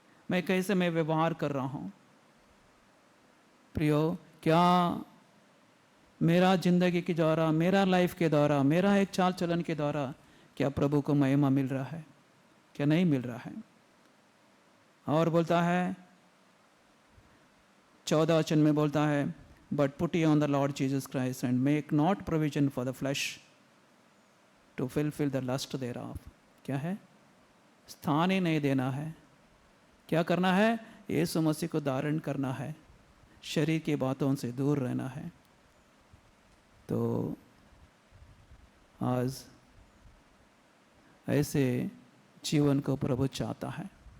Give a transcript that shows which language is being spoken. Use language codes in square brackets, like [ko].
[hi] मैं कैसे व्यवहार कर रहा हूं? प्रियो, क्या मेरा जिंदगी के द्वारा, मेरा लाइफ के द्वारा, मेरा एक चाल चलन के द्वारा क्या प्रभु को महिमा मिल रहा है, क्या नहीं मिल रहा है? और बोलता है 14 वचन में बोलता है, [en] But put ye on the Lord Jesus Christ and make not provision for the flesh to fulfill the lust thereof। [hi] क्या है? स्थान ही नहीं देना है। क्या करना है? यीशु मसीह को धारण करना है, शरीर की बातों से दूर रहना है। तो आज ऐसे जीवन को प्रभु चाहता है।